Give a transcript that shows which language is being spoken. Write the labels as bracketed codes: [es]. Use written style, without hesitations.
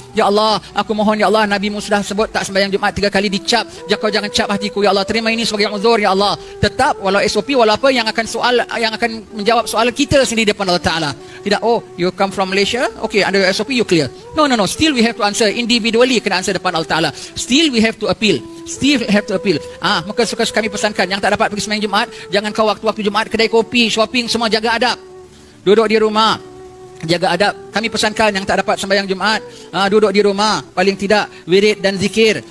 [ms] Ya Allah, aku mohon ya Allah, Nabi mu sudah sebut tak sembahyang Jumaat 3 kali dicap. Kau jangan cap hatiku ya Allah. Terima ini sebagai uzur ya Allah. Tetap walau SOP walau apa yang akan menjawab soalan kita sendiri depan Allah Ta'ala. Tidak, [en] you come from Malaysia, okay, under SOP you clear. No, still we have to answer individually, [ms] kena [en] answer [ms] depan Allah Ta'ala. [en] Still we have to appeal. [ms] Maka suka kami pesankan yang tak dapat pergi sembahyang Jumaat, jangan kau waktu-waktu Jumaat kedai kopi, shopping semua jaga adab. Duduk di rumah, jaga adab. Kami pesankan yang tak dapat sembahyang Jumaat, duduk di rumah, paling tidak wirid dan zikir.